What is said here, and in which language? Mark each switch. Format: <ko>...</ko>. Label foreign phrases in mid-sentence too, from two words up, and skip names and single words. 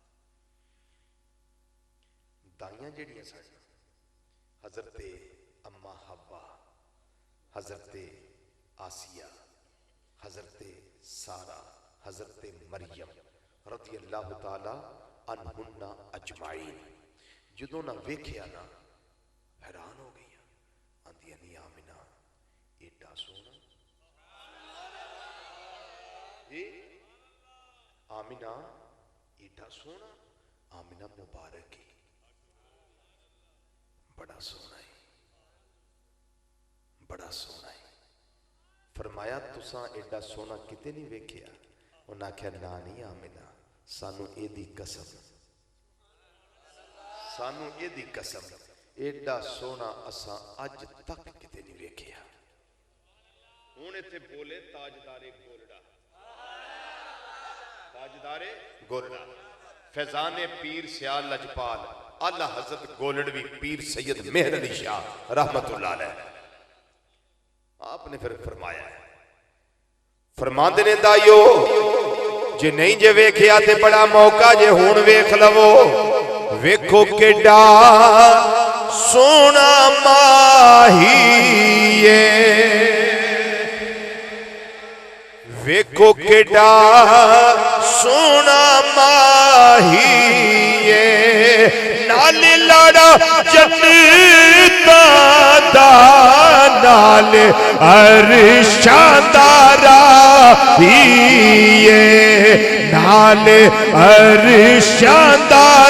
<pa>دائیاں جڑیاں سن حضرت اما حوا حضرت آسیہ حضرت سارہ حضرت مریم</pa> <ar>رضی اللہ تعالی عنہن اجمعین</ar> <pa>جدوں نہ ویکھیا نا حیران ہو گئی آندیاں نہیں آمنہ ایڈا سونا آمنہ ایڈا سونا آمنہ مبارک ہی بڑا سونا ہے بڑا سونا ہے فرمایا تساں ایڈا سونا کتے نہیں ویکھیا انہاں کہا نا نہیں آمنہ سانو اے دی قسم سانو اے دی قسم ایڈا سونا اساں اج تک کتے نہیں ویکھیا ہن ایتھے بولے تاجدار گولڑا تاجدار گولڑا فیضان پیر سیال لجپال اللہ حضرت گولڑوی پیر سید مہر علی شاہ</pa> <ar>رحمت اللہ علیہ</ar> <pa>آپ نے پھر فرمایا ہے فرمان دینے دائیو جے نہیں جے ویکھیا تے بڑا موقع جے ہون ویکھ لو ویکھو کیڈا سونا ماہی ویکھو کیڈا سونا ماہی نال لڑا جنتا دا نال عرشاں دا راہی نال عرشاں دا</pa>